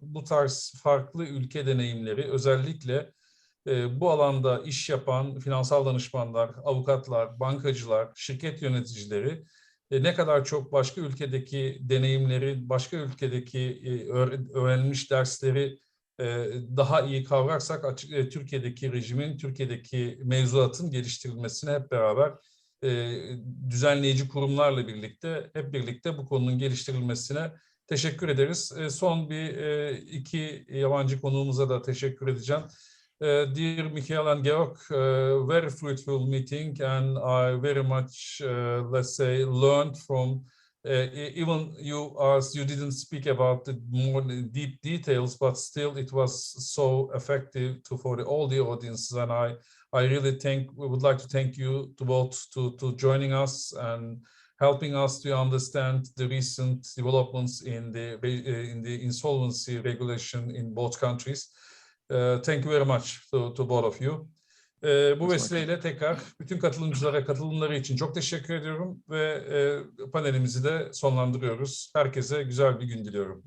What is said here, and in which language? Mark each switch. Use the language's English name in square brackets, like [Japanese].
[Turkish] Bu tarz farklı ülke deneyimleri, özellikle bu alanda iş yapan finansal danışmanlar, avukatlar, bankacılar, şirket yöneticileri ne kadar çok başka ülkedeki deneyimleri, başka ülkedeki öğrenilmiş dersleri daha iyi kavrarsak Türkiye'deki rejimin, Türkiye'deki mevzuatın geliştirilmesine hep beraber düzenleyici kurumlarla birlikte, hep birlikte bu konunun geliştirilmesine teşekkür ederiz. Son iki yabancı konuğumuza da teşekkür edeceğim. [English] Dear Michael and Georg, very fruitful meeting, and I very much, let's say, learned from Even you didn't speak about the more deep details, but still it was so effective for all the audiences, and I really would like to thank you to both to joining us and helping us to understand the recent developments in the insolvency regulation in both countries. Thank you very much to both of you. [Turkish] Bu vesileyle tekrar bütün katılımcılara katılımları için çok teşekkür ediyorum ve panelimizi de sonlandırıyoruz. Herkese güzel bir gün diliyorum.